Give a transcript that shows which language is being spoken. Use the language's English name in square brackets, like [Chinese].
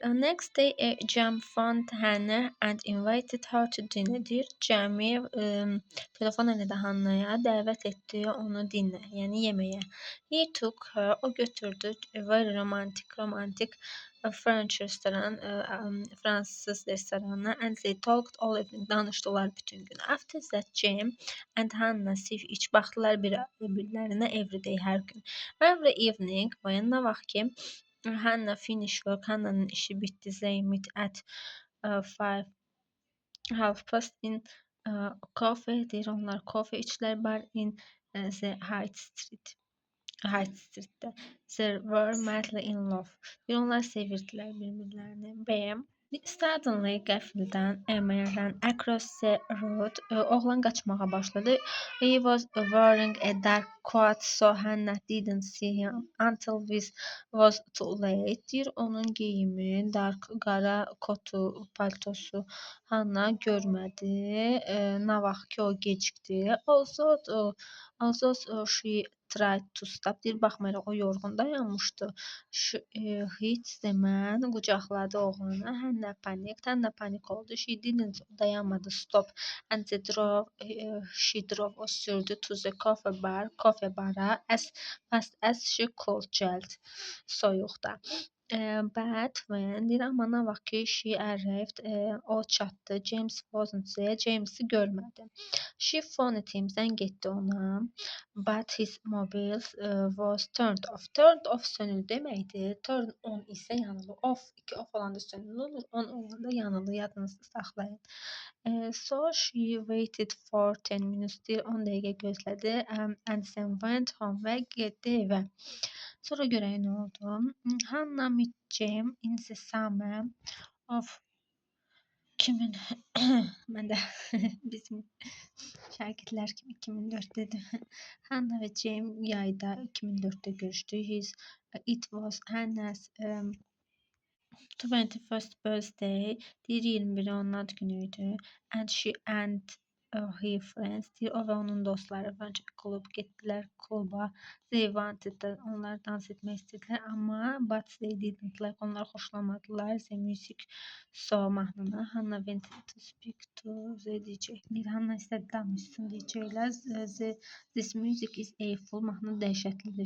[English] Next day, Cem phoned Hannah and invited her to dinner. [Azerbaijani] Deyir, Cem'i telefon elədi Hannaya, dəvət etdi onu dinlə, yəni yeməyə. [English] He took her, [Azerbaijani] o götürdü [English] a very romantic French restoran, [Azerbaijani] fransız restoranına, [English] and they talked all evening, [Azerbaijani] danışdılar bütün gün. [English] After that, Cem and Hannah [Azerbaijani] iç baxdılar bir-birlərinə [English] every day, [Azerbaijani] hər gün. [English] Every evening, when [Azerbaijani] nə vaxt ki, [English] Hannah finished work. [Azerbaijani] Hannah'nın işi bitti. [English] They meet at 5:30 in coffee. [Azerbaijani] Deyir onlar coffee içlər [English] bar in the High Street'te. They were madly in love. [Azerbaijani] Deyir onlar sevirdilər bir-birlərini. [English] B. Suddenly, [Azerbaijani] qəfildən, [English] a man ran across the road. [Azerbaijani] Oğlan qaçmağa başladı. [English] He was wearing a dark coat, so Hannah didn't see him until it was too late. [Azerbaijani] Deyir, onun geyimi, qara kotu, paltosu Hannah görmədi. Nə vaxt ki, o gecikdi. [English] Also, she tried to stop. [Azerbaijani] Deyir, baxmayaraq o yorğun dayanmışdı. [English] Hit the man, [Azerbaijani] qucaqladı oğlanı. Hannah panik oldu. [English] She didn't, [Azerbaijani] dayanmadı, [English] stop. And she drove, [Azerbaijani] o sürdü [English] to the coffee bara as fast as she could, [Azerbaijani] cəld, soyuqda. [English] But when, [Azerbaijani] deyir, amma nə vaxt ki, [English] she arrived, [Azerbaijani] o çatdı. [English] James wasn't there, [Azerbaijani] James'i görmədi. [English] She phoned him, [Azerbaijani] zəng etdi ona. [English] But his mobile was turned off. [Azerbaijani] Turned off sönülü deməkdir. Turn on isə yanılı. Off, iki off olanda sönülü olur. On olanda yanılı. Yadınızda saxlayın. [English] So she waited for 10 minutes. [Azerbaijani] Deyir, 10 dəqiqə gözlədi. [English] And then went home [Azerbaijani] və getdi evə. Sonra görək nə oldu. [English] Hannah met Cem in the summer of 2000 [Azerbaijani] mən də bizim şagirdlər kimi 2004 dedim. Hannah və Cem yayda 2004-də görüşdü. [English] It was Hannah's 21st birthday. [Azerbaijani] Deyir 21 onun ad günüydü. [English] And she and her friends, [Azerbaijani] deyir, o və onun dostları bence klub getdilər kluba. [English] They wanted that, [Azerbaijani] onlar dans etmək istədilər, amma [English] but they didn't like, [Azerbaijani] onlar xoşlamadılar [English] the music, so [Azerbaijani] mahnını. [English] Hannah went to speak to the DJ. [Azerbaijani] Deyir, Hannah istədi danışsın DJ ilə. [English] This music is awful, [Azerbaijani] mahnı dəhşətlidir.